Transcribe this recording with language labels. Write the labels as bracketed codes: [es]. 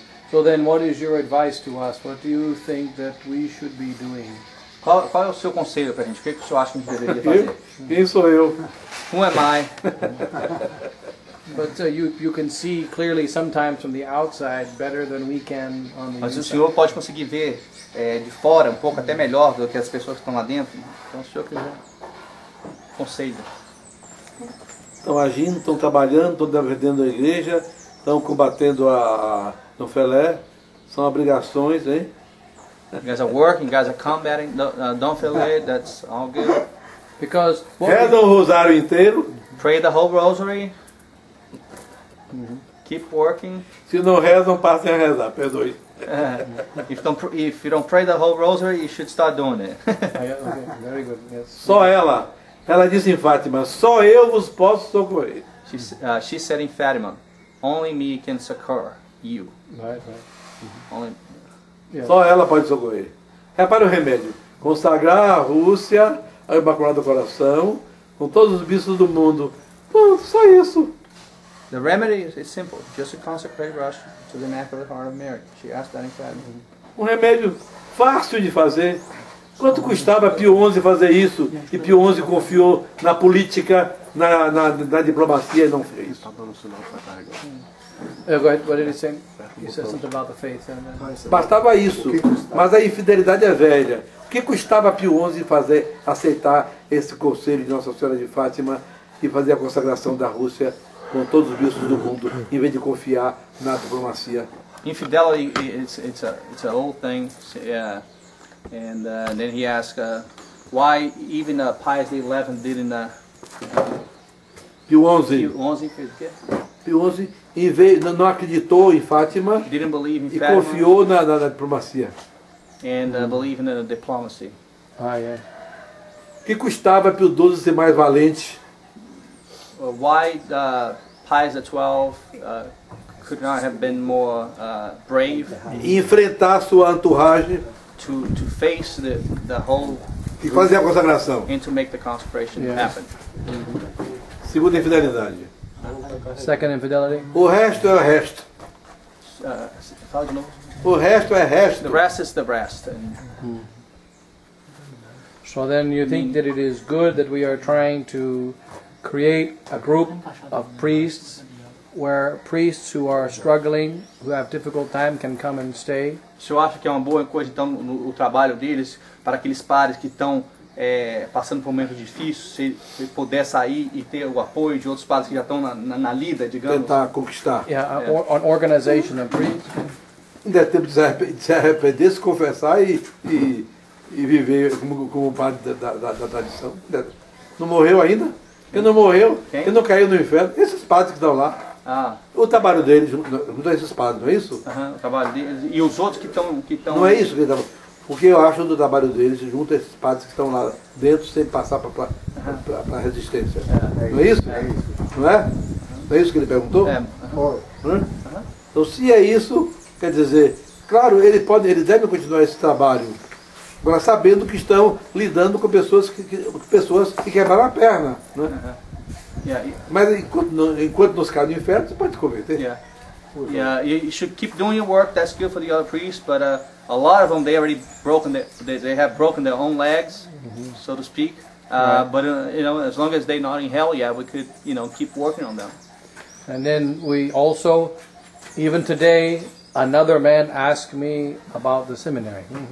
[en] So then, what is your advice to us? What do you think that we should be doing? [pt] Qual é o seu conselho pra gente? O que o senhor acha que a gente deveria Eu? fazer? Quem sou eu? [en] Who am I? But you can see clearly sometimes from the outside better than we can on the [pt] Mas o [en] inside. [pt] senhor pode conseguir ver de fora um pouco até melhor do que as pessoas que estão lá dentro. Então, se o senhor quiser, conselho. Estão agindo, estão trabalhando, estão defendendo a igreja, estão combatendo a Dom Felé. São obrigações, hein? [en] You guys are working, you guys are combating. Don't feel it, that's all good. Because what [pt] Rezam o rosário inteiro. [en] Pray the whole rosary. Keep working. [pt] Se não rezam, passem a rezar, perdoe. [en] If you don't pray the whole rosary, you should start doing it. okay, very good. Yes. [pt] Só ela disse em Fátima, só eu vos posso socorrer. [en] She said in Fatima, only me can succor you. Right. Only. Yeah. [pt] Só ela pode socorrer. Repare o remédio. Consagrar a Rússia ao Imaculado Coração, com todos os bispos do mundo. Pô, só isso. [en] The remedy is simple. Just to consecrate Russia to the Immaculate Heart of Mary. She asked that in Fatima. [pt] Um remédio fácil de fazer. Quanto custava Pio XI fazer isso? E Pio XI confiou na política, na diplomacia e não fez. Tá dando sinal que vai carregar. [en] Go ahead. What did he say? He said something about the faith. [pt] Bastava isso. Mas a infidelidade é velha. O que custava Pio XI aceitar esse conselho de Nossa Senhora de Fátima e fazer a consagração da Rússia com todos os bispos do mundo, em vez de confiar na diplomacia [en] Infidelity, it's an old thing, and then he asked why even Pius XI didn't. [pt] Pio XI. Pio XI fez o quê? Pio XI não acreditou em Fátima [en] Didn't believe in [pt] e [en] Fatima [pt] confiou na diplomacia. [en] and believe in the diplomacy. Ah, yeah. [pt] Que custava Pio XII ser mais valente? [en] Why Pius XII could not have been more brave [pt] E enfrentar sua entourage [en] to face the whole [pt] e fazer a consagração. [en] and to make the consecration Yeah. happen. [pt] Segunda infidelidade. [en] Second infidelity. [pt] O resto é o resto. Fala de novo. O resto é resto. [en] The rest is the rest. And So then you think that it is good that we are trying to create a group of priests where priests who are struggling, who have difficult time, can come and stay. [pt] o senhor acha que é uma boa coisa então o trabalho deles para aqueles padres que estão passando por um momento difícil, se puder sair e ter o apoio de outros padres que já estão na lida, digamos? Tentar conquistar. Yeah, an organization of priests. Ainda é tempo de se arrepender, se confessar e viver como padre da tradição. Não morreu ainda? Quem não morreu? Quem não caiu no inferno? Esses padres que estão lá. Ah, O trabalho deles, junto a esses padres, não é isso? o trabalho deles. E os outros que estão. Não é isso que ele estava. Porque eu acho do trabalho deles, junto a esses padres que estão lá dentro, sem passar para a resistência. Não é isso? Não é? Não é isso que ele perguntou? Hã? Então, se é isso, quer dizer, claro, eles devem continuar esse trabalho, agora sabendo que estão lidando com pessoas que quebraram a perna. Né? [en] Yeah, [pt] Mas enquanto não se cai no inferno, você pode se converter. [en] yeah, you should keep doing your work. That's good for the other priests, but a lot of them they already they have broken their own legs, so to speak. But as long as they're not in hell, yeah, we could keep working on them. And then we also, even today, another man asked me about the seminary.